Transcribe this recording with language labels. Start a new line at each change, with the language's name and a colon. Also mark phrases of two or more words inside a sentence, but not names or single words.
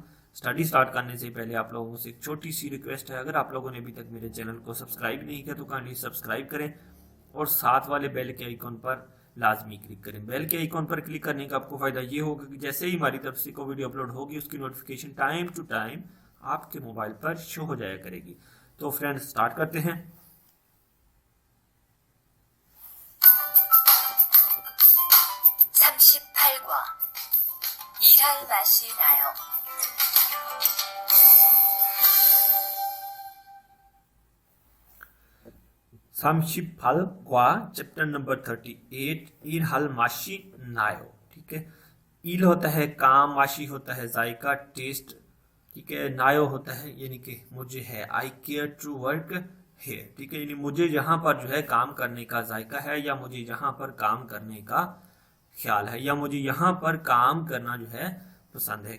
English: study start
Urdu: کرنے سے پہلے آپ لوگوں سے ایک چھوٹی سی ریکویسٹ ہے، اگر آپ لوگوں نے ابھی تک میرے چینل کو سبسکرائب نہیں کیا تو
English: kindly subscribe
Urdu: کریں اور ساتھ والے بیل کے آئیکون پر لازمی کلک کریں. بیل کے آئیکون پر کلک کرنے کا آپ کو فائدہ یہ ہوگا کہ جیسے ہی ہماری طرف سے کوئی ویڈیو اپلوڈ ہوگی اس کی نوٹیفکیشن
English: time to time
Urdu: آپ کے موبائل پر شو ہو جایا کرے گی. تو فرینڈز، اسٹارٹ کرتے ہیں.
Korean: 38과 일할 맛이 나요.
Urdu: 38과
English: chapter number 38
Korean: 일할 맛이 나요.
Urdu: ٹھیک ہے، ایل ہوتا ہے کام، ماشی ہوتا ہے ذائقہ ٹیسٹ، ٹھیک ہے. نایو ہوتا ہے یعنی کہ مجھے ہے,
English: I care to work here,
Urdu: ٹھیک ہے، یعنی مجھے جہاں پر جو ہے کام کرنے کا ذائقہ ہے، یا مجھے جہاں پر کام کرنے کا خیال ہے، یا مجھے یہاں پر کام کرنا جو ہے پسند ہے.